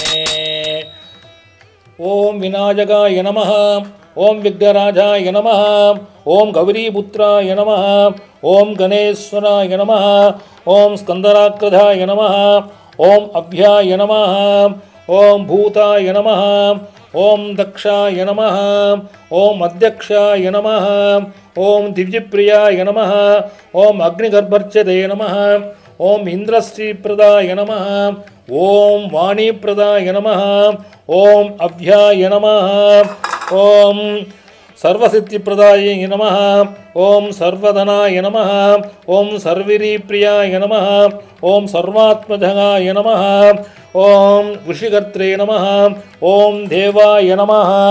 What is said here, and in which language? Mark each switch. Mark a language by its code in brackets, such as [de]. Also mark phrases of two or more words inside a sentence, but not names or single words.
[sa] ओम विनायकाय नमः, ओम विघ्नराजाय नमः, ओम गौरीपुत्राय नमः, ओम गणेश्वराय नमः, ओम स्कंदराकृधाय नमः, ओम अभ्याय नमः, ओम भूताय नमः, ओम् दक्षाय नमः ओम् अध्यक्षाय नमः ओम् दिव्यप्रियाय नमः ओम् अग्निगर्भच्छिदे नमः ओम् इन्द्रश्रीप्रदाय नमः ओम् वाणीप्रदाय नमः ओम् अव्ययाय नमः ओम् सर्वसिद्धिप्रदाय नमः ओम सर्वधनाय नमः ओम सर्विरीप्रियाय नमः ओम सर्वात्मजगाय नमः ओम ऋषिकर्त्रे नमः ओम देवाय नमः